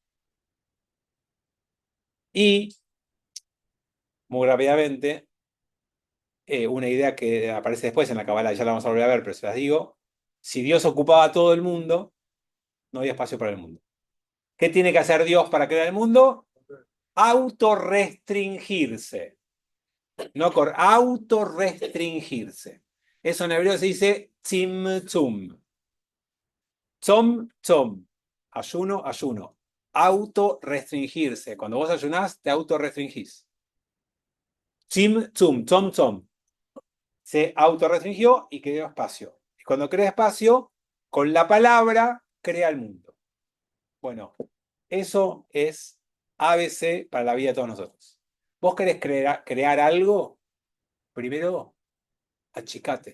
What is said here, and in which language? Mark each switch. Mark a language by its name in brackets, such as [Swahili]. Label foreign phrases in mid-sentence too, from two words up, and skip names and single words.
[Spanish] Y, muy rápidamente, una idea que aparece después en la Kabbalah, ya la vamos a volver a ver, pero se las digo, si Dios ocupaba todo el mundo, no había espacio para el mundo. ¿Qué tiene que hacer Dios para crear el mundo? Autorrestringirse. No autorrestringirse. Eso en hebreo se dice tzimtzum. Tzom, tzom. Ayuno, ayuno. Autorrestringirse. Cuando vos ayunás, te autorrestringís. Tzimtzum, tzom, tzom. Se autorrestringió y creó espacio. Y cuando crea espacio, con la palabra, crea el mundo. Bueno, eso es ABC para la vida de todos nosotros. Vos querés crear algo, primero achicate.